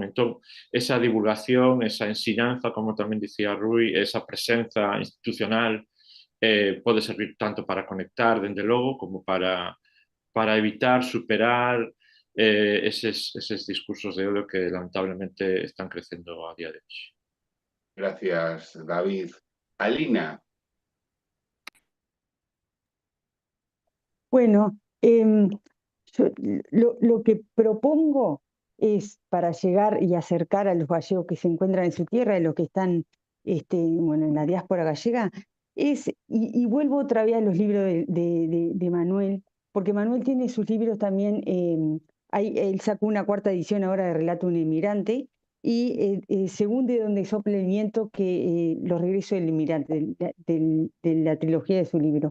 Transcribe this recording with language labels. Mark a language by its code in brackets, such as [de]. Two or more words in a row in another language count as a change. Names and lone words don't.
[gl] Entón, esa divulgación, esa ensinanza, como tamén dicía Rui, esa presenza institucional pode servir tanto para conectar, dende logo, como para evitar, superar eses discursos de odio que lamentablemente están crecendo a día de hoxe. [es] Gracias, David. Alina. Bueno, lo que propongo es, para llegar y acercar a los gallegos que se encuentran en su tierra, a los que están en la diáspora gallega, y vuelvo otra vez a los libros de Manuel, porque Manuel tiene sus libros también él sacó una 4ª edición ahora de Relato de un inmigrante, y según de donde sople el viento, que Los regresos del inmigrante, de la trilogía de su libro.